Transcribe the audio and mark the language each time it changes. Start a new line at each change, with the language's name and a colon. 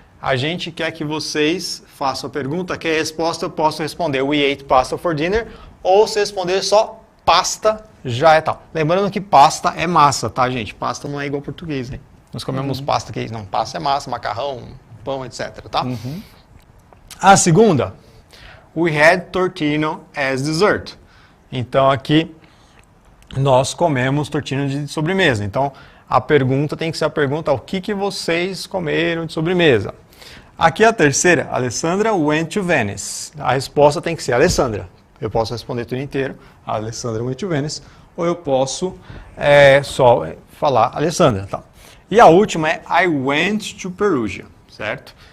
Portuguese: A gente quer que vocês façam a pergunta, que a resposta eu posso responder
English: We ate pasta for dinner,
Portuguese: ou se responder só pasta, já é tal. Lembrando que pasta é massa, tá, gente? Pasta não é igual ao português, hein? Nós comemos pasta que não, pasta é massa, macarrão, pão, etc, tá? A segunda,
English: we had tortino as dessert.
Portuguese: Então aqui nós comemos tortino de sobremesa. Então a pergunta tem que ser a pergunta: o que vocês comeram de sobremesa? Aqui a terceira, Alessandra
English: went to Venice.
Portuguese: A resposta tem que ser Alessandra. Eu posso responder tudo inteiro,
English: Alessandra went to Venice,
Portuguese: ou eu posso só falar Alessandra, tá? E a última é
English: I went to Perugia,
Portuguese: certo?